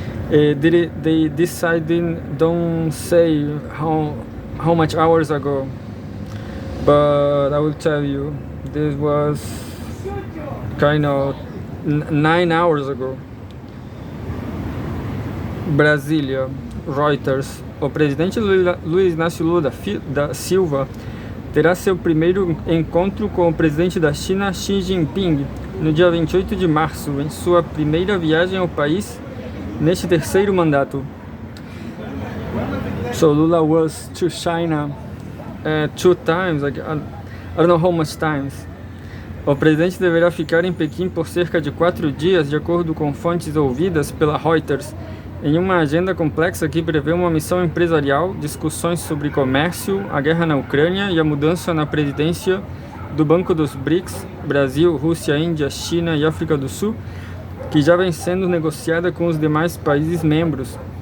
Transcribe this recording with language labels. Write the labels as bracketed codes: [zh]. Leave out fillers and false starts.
[en] They decided, don't say how much hours ago, but I will tell you, this was kind of 9 hours ago. [pt] Brasília, Reuters. O presidente Luiz Inácio Lula da Silva terá seu primeiro encontro com o presidente da China, Xi Jinping, no dia 28 de março, em sua primeira viagem ao país neste terceiro mandato. [en] So Lula was to China 2 times, I don't know how much times. [pt] O presidente deverá ficar em Pequim por cerca de 4 dias, de acordo com fontes ouvidas pela Reuters, em uma agenda complexa que prevê uma missão empresarial, discussões sobre comércio, a guerra na Ucrânia e a mudança na presidência do Banco dos BRICS, Brasil, Rússia, Índia, China e África do Sul, que já vem sendo negociada com os demais países membros.